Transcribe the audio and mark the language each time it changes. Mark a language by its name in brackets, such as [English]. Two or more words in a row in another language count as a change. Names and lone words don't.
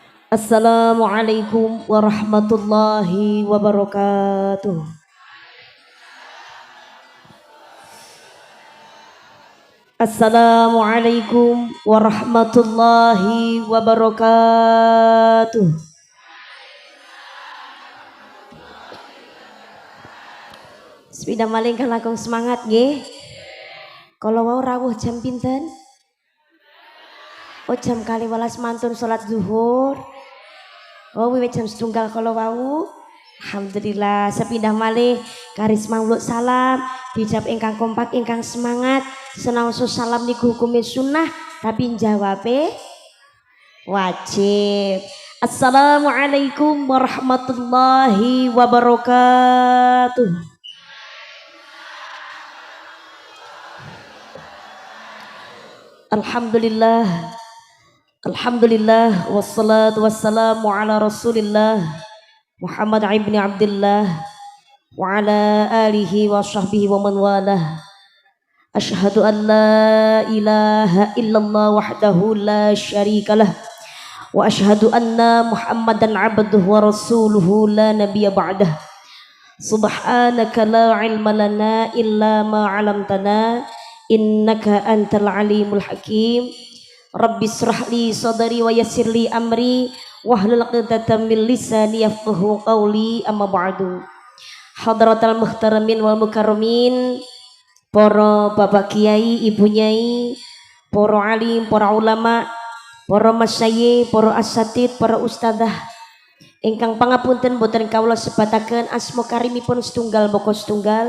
[Arabic] السلام عليكم ورحمة الله وبركاته. السلام عليكم ورحمة الله وبركاته. [Javanese] Sepeda maling kan langkung semangat nggih. Kalau mau rawuh jam pinten? Oh jam kali welas mantun salat zuhur. Oh wiwit jam setunggal kalau wau. Alhamdulillah sepindah malih karisma uluk salam dijawab ingkang kompak ingkang semangat senaoso salam niku hukumnya sunnah tapi jawabe wajib. [Arabic] السلام عليكم ورحمة الله وبركاته. Alhamdulillah. الحمد لله والصلاة والسلام على رسول الله محمد بن عبد الله وعلى آله وصحبه ومن والاه. أشهد أن لا إله إلا الله وحده لا شريك له وأشهد أن محمدا عبده ورسوله لا نبي بعده. سبحانك لا علم لنا إلا ما علمتنا إنك أنت العليم الحكيم. رب اشرح لي صدري ويسر لي أمري واحلل عقدة من لساني يفقهوا قولي أما بعد. حضرات المحترمين والمكرمين, [Javanese] para bapak kiai, ibu nyai, para alim, para ulama, para masyayikh, para asatid, para ustadzah ingkang pangapunten boten kawula sebataken asma karimipun setunggal boko setunggal.